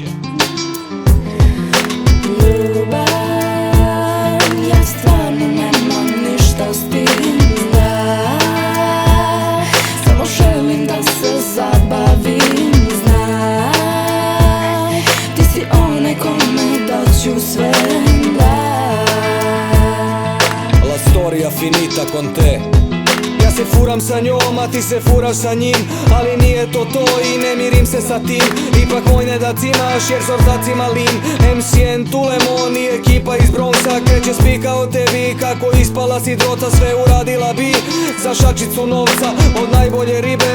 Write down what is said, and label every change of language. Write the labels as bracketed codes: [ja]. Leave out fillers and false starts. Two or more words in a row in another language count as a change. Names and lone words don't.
[sr] Ljubav, ja stvarno nemam ništa s tim, samo želim da se zabavim, znaj, ti si onaj kome daću sve, [it] La storia finita con te. [sr] Ja se furam sa njom, a ti se furaš sa njim, ali nije to to i ne mirim se sa tim. Ipak moj ne da cimaš jer sortaci malin. MCN, Tulemon i ekipa iz Bronxa kreće spika o tebi. Kako ispala si drota, sve uradila bi za šačicu novca od najbolje ribe.